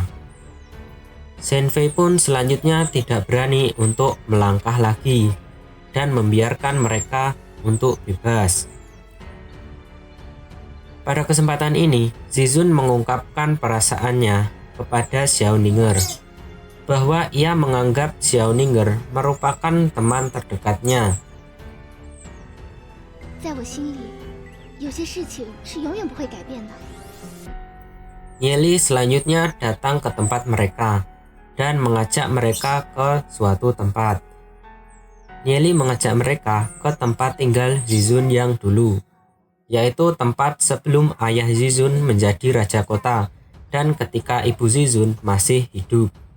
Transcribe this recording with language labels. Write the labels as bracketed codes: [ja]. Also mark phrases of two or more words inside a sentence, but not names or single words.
[id] Shenfei pun selanjutnya tidak berani untuk melangkah lagi dan membiarkan mereka untuk bebas. Pada kesempatan ini, Zizun mengungkapkan perasaannya kepada Xiao Ninger bahwa ia menganggap Xiao Ninger merupakan teman terdekatnya. [zh] 在我心里，有些事情是永远不会改变的。 [id] Nieli selanjutnya datang ke tempat mereka dan mengajak mereka ke suatu tempat. Nieli mengajak mereka ke tempat tinggal Zizun yang dulu, yaitu tempat sebelum ayah Zizun menjadi raja kota dan ketika ibu Zizun masih hidup.